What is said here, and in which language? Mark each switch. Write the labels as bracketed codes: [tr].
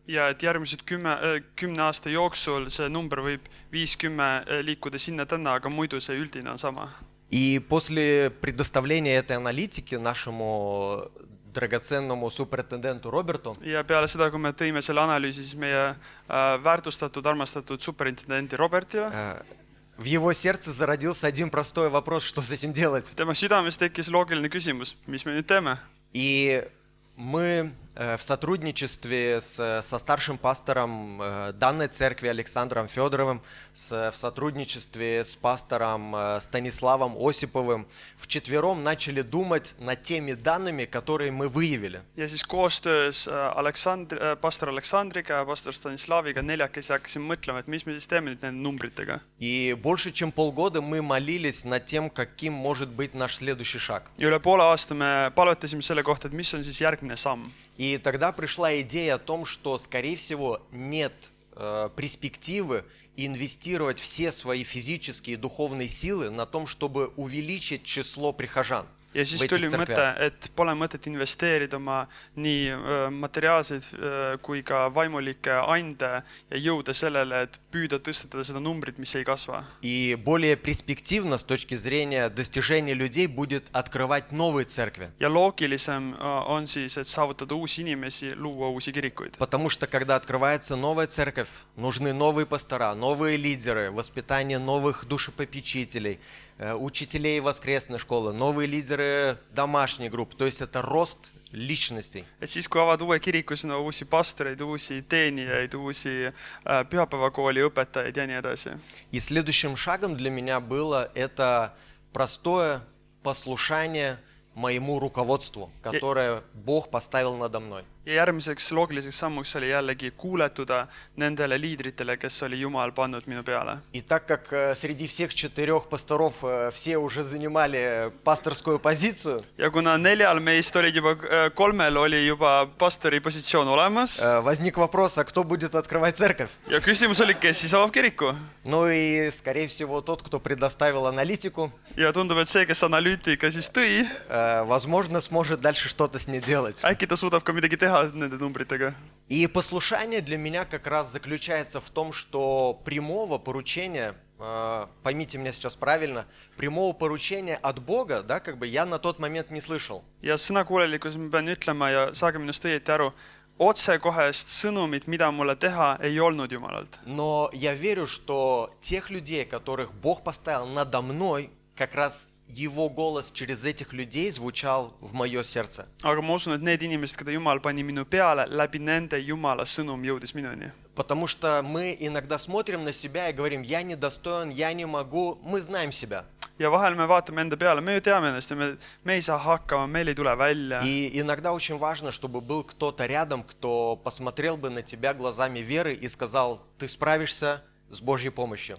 [et] Ja et järgmised 10 aasta jooksul see number võib 5-10 liikuda sinna-tänna, aga muidu see üldine on sama. [ru] И после предоставления этой аналитики нашему драгоценному суперинтенденту Роберту, [et] Ja peale seda, kui me tõime selle analüüsi, siis meie väärtustatud, armastatud superintendendi Robertile, [ru] в его сердце зародился один простой вопрос, что с этим делать. [et] tema südames tekkis loogiline küsimus, mis me nüüd teeme. [ru] И мы в сотрудничестве со старшим пастором данной церкви Александром Федоровым, в сотрудничестве с пастором Станиславом Осиповым вчетвером начали думать над теми данными, которые мы выявили. [et] Ja siis koostöös pastor Aleksandriga ja pastor Stanislaviga neljakesi hakkasime mõtlema, et mis me siis teeme nüüd nende numbritega. [ru] И больше чем полгода мы молились над тем, каким может быть наш следующий шаг. [et] Ja üle poole aasta me palvetasime selle kohta, et mis on siis järgmine samm. [ru] И тогда пришла идея о том, что, скорее всего, нет перспективы инвестировать все свои физические и духовные силы на том, чтобы увеличить число прихожан. [et] Ja siis tuli mõte, et pole mõtet investeerida oma nii materiaalseid kui ka vaimulikke ande ja jõuda sellele, et püüda tõstatada seda numbrit, mis ei kasva. [ru] И более перспективно с точки зрения достижения людей будет открывать новые церкви. [et] Ja loogilisem on siis, et saavutada uusi inimesi, luua uusi kirikuid. [ru] Потому что когда открывается новая церковь, нужны новые пастора, новые лидеры, воспитание новых душепопечителей, учителей воскресной школы, новые лидеры домашней группы. То есть это рост личностей. [et] Et siis, kui avad uue kiriku, sinna uusi pastoreid, uusi teenijaid, uusi pühapäevakooli õpetajaid ja nii edasi. [ru] И следующим шагом для меня было это простое послушание моему руководству, которое Бог поставил надо мной. [et] Ja järgmiseks loogiliseks sammuks oli jällegi kuuletuda nendele liidritele, kes oli Jumal pannud minu peale. [ru] И так как среди всех 4 пасторов все уже занимали пасторскую позицию, [et] Ja kuna 4 meist olid juba, 3 oli juba pastori positsioon olemas, [ru] возник вопрос, а кто будет открывать церковь? [et] ja küsimus oli, kes siis avab kiriku. [ru] Ну и, скорее всего, тот, кто предоставил аналитику, [et] Ja tundub, et see, kes analüütika siis tõi, [ru] возможно, сможет дальше что-то с ней делать. [et] äkki ta suudab ka midagi teha nende numbritega. [ru] И послушание для меня как раз заключается в том, что прямого поручения, поймите меня сейчас правильно, прямого поручения от Бога, да, как бы я на тот момент не слышал. [et] Ja sõnakuulelikkus ma pean ütlema ja saage minust õieti aru, otsekohest sõnumit, mida mulle teha, ei olnud Jumalalt. [ru] Но я верю, что тех людей, которых Бог поставил надо мной, как раз Его голос через этих людей звучал в мое сердце. [et] Aga ma usun, et need inimesed, keda Jumal pani minu peale, läbi nende Jumala sõnum jõudis minuni. [ru] Потому что мы иногда смотрим на себя и говорим, я недостоин, я не могу, мы знаем себя. [et] Ja vahel me vaatame enda peale, me ju teame ennast ja me ei saa hakkama, meil ei tule välja. [ru] И иногда очень важно, чтобы был кто-то рядом, кто посмотрел бы на тебя глазами веры и сказал, ты справишься с Божьей помощью.